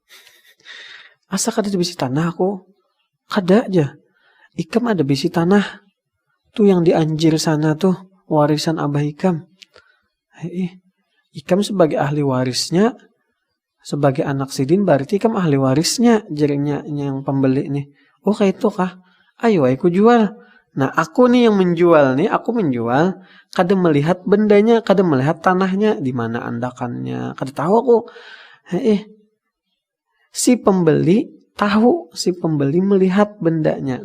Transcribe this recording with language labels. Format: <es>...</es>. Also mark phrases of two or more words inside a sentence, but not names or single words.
<bjn>Aku. Kada aja. Ikam ada bisi tanah. Tuh yang di Anjir sana tuh. Warisan Abah Ikam. Ikam sebagai ahli warisnya, sebagai anak sidin berarti ikam ahli warisnya, jadinya yang pembeli nih. Oh kayak itu kah? Ayo aku jual. Nah aku nih yang menjual nih, aku menjual. Kadang melihat bendanya, kadang melihat tanahnya, di mana andakannya. Kadang tahu aku. Si pembeli tahu, si pembeli melihat bendanya.</bjn>